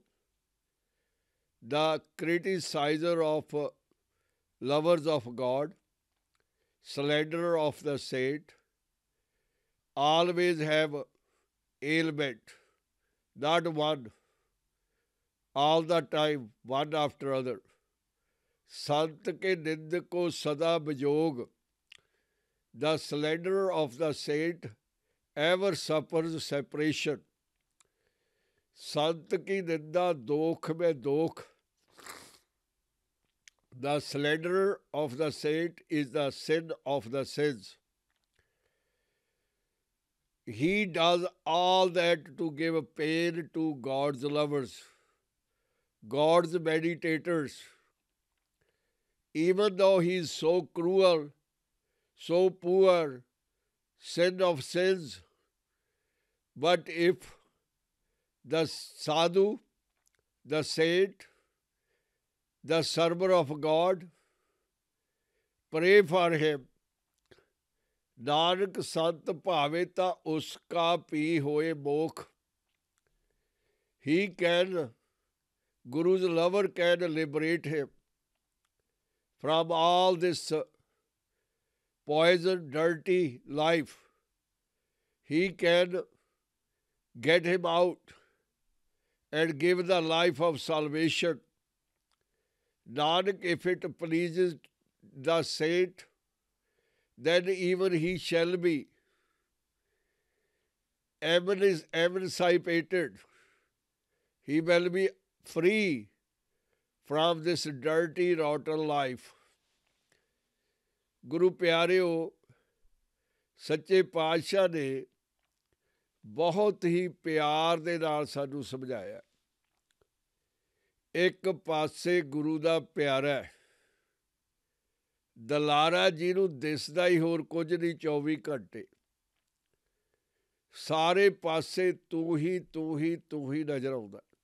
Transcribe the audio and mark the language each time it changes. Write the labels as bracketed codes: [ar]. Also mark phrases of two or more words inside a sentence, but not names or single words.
[en] The criticizer of lovers of God, slanderer of the saint, always have ailment, not one, all the time, one after other. [pa] ਸੰਤ ਕੇ ਨਿੰਦਕ ਕਉ ਸਦਾ ਬਿਜੋਗੁ. [en] The slanderer of the saint ever suffers separation. [pa] ਸੰਤ ਕੀ ਨਿੰਦਾ ਦੋਖ ਮਹਿ ਦੋਖੁ. [en] The slanderer of the saint is the sin of the sins. He does all that to give pain to God's lovers. God's meditators, even though he is so cruel, so poor, sin of sins, but if the sadhu, the saint, the server of God, pray for him, [pa] ਨਾਨਕ ਸੰਤ ਭਾਵੇ ਤਾ ਉਸਕਾ ਪੀ ਹੋਏ ਮੋਖ. [en] He can, Guru's lover can liberate him from all this poison, dirty life. He can get him out and give the life of salvation. Nanak, if it pleases the saint, then even he shall be emancipated. He will be free from this dirty, rotten life. [pa] ਗੁਰੂ ਪਿਆਰਿਓ, ਸੱਚੇ ਪਾਤਸ਼ਾਹ ਨੇ ਬਹੁਤ ਹੀ ਪਿਆਰ ਦੇ ਨਾਲ ਸਾਨੂੰ ਸਮਝਾਇਆ. ਇੱਕ ਪਾਸੇ ਗੁਰੂ ਦਾ ਪਿਆਰਾ ਦਲਾਰਾ, ਜਿਹਨੂੰ ਦਿਸਦਾ ਹੀ ਹੋਰ ਕੁਝ ਨਹੀਂ 24 ਘੰਟੇ, ਸਾਰੇ ਪਾਸੇ ਤੂੰ ਹੀ ਤੂੰ ਹੀ ਤੂੰ ਹੀ ਨਜ਼ਰ ਆਉਂਦਾ.